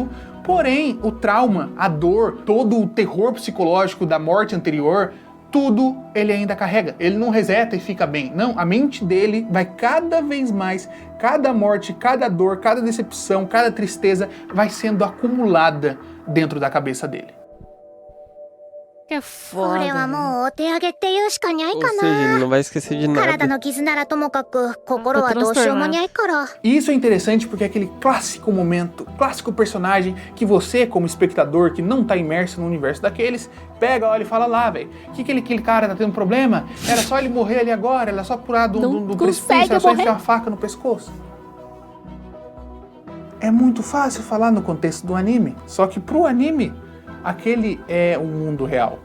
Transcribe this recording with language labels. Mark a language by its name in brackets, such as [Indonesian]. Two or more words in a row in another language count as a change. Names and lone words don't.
[Portuguese] Porém, o trauma, a dor, todo o terror psicológico da morte anterior, tudo ele ainda carrega. Ele não reseta e fica bem. Não, a mente dele vai cada vez mais, cada morte, cada dor, cada decepção, cada tristeza vai sendo acumulada dentro da cabeça dele. Que é [Japanese] これは [Portuguese] foda. [Japanese] もうお手上げって言うしかにゃい [Portuguese] Ou [Japanese] か [Portuguese] seja, ele [Japanese] な。 [Portuguese] não vai esquecer de [Japanese] 体 [Portuguese] nada. [Japanese] の傷ならともかく心はどうしようもにゃいから。 [Portuguese] E isso é interessante porque é aquele clássico momento, clássico personagem que você, como espectador que não tá imerso no universo daqueles, pega, olha e fala lá, velho, que aquele cara tá tendo problema? Era só ele morrer ali agora, era só pular do Não precipício, consegue era só morrer. enfiar uma faca no pescoço. É muito fácil falar no contexto do anime, só que pro anime, aquele é o mundo real.